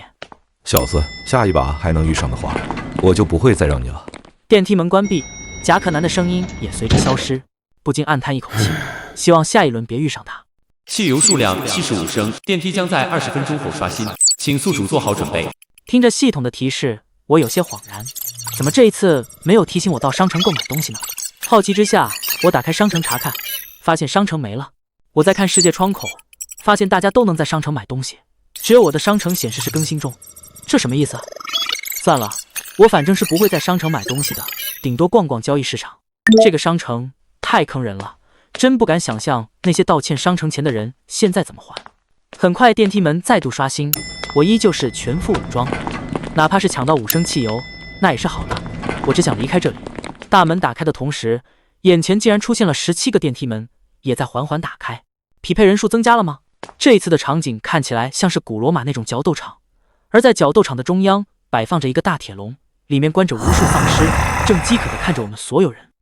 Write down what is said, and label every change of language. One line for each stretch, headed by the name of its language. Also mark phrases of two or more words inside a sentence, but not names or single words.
Chinese: 小子，下一把還能遇上的話，我就不會再讓你了。電梯門關閉，夾克男的聲音也隨着消失，不禁暗嘆一口氣，希望下一輪別遇上他。汽油數量75升，電梯將在20分鐘後刷新，請宿主做好準備。聽着系統的提示，我有些恍然，怎麼這一次沒有提醒我到商城購買東西呢？好奇之下，我打開商城查看，發現商城沒了。我再看世界窗口，發現大家都能在商城買東西，只有我的商城顯示是更新中，這什麼意思？算了，我反正是不會在商城買東西的，頂多逛逛交易市場。這個商城太坑人了，真不敢想象那些道歉商城錢的人現在怎麼還。很快電梯門再度刷新，我依舊是全副武裝，哪怕是搶到5升汽油，那也是好的。我只想離開這裡。大門打開的同時，眼前竟然出現了17個電梯門，也在緩緩打開。匹配人數增加了嗎？這一次的場景看起來像是古羅馬那種角鬥場，而在角鬥場的中央擺放着一個大鐵籠，裡面關着無數喪屍，正飢渴地看着我們所有人。